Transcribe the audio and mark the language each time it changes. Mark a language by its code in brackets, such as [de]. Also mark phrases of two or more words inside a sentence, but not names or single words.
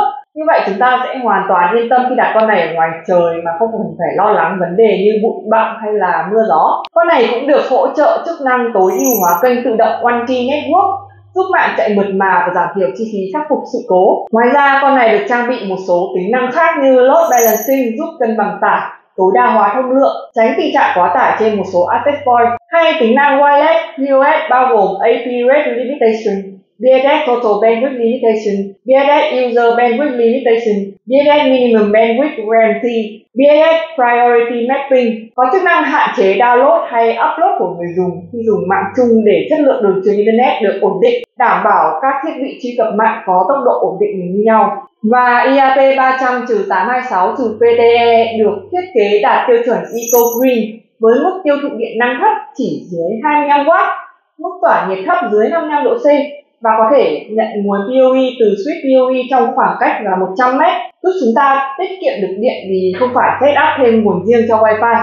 [vi] Như vậy chúng ta sẽ hoàn toàn yên tâm khi đặt con này ở ngoài trời mà không cần phải lo lắng vấn đề như bụi bặm hay là mưa gió. Con này cũng được hỗ trợ chức năng tối ưu hóa kênh tự động One Key Network, giúp mạng chạy mượt mà và giảm thiểu chi phí khắc phục sự cố. Ngoài ra con này được trang bị một số tính năng khác như [en] load balancing, [vi] giúp cân bằng tải, tối đa hóa thông lượng, tránh tình trạng quá tải trên một số [en] access point, [vi] hay tính năng [en] wireless QoS [vi] bao gồm [en] AP Rate Limitation, BSS Total Bandwidth Limitation, BSS User Bandwidth Limitation, BSS Minimum Bandwidth Guarantee, BSS Priority Mapping, [vi] có chức năng hạn chế download hay upload của người dùng khi dùng mạng chung để chất lượng đường truyền Internet được ổn định, đảm bảo các thiết bị truy cập mạng có tốc độ ổn định như nhau. Và IAP300-826-PTE được thiết kế đạt tiêu chuẩn Eco Green với mức tiêu thụ điện năng thấp chỉ dưới 25W, mức tỏa nhiệt thấp dưới 55 độ C và có thể nhận nguồn PoE từ [en] switch PoE [vi] trong khoảng cách là 100 m, giúp chúng ta tiết kiệm được điện vì không phải setup thêm nguồn riêng cho Wi-Fi.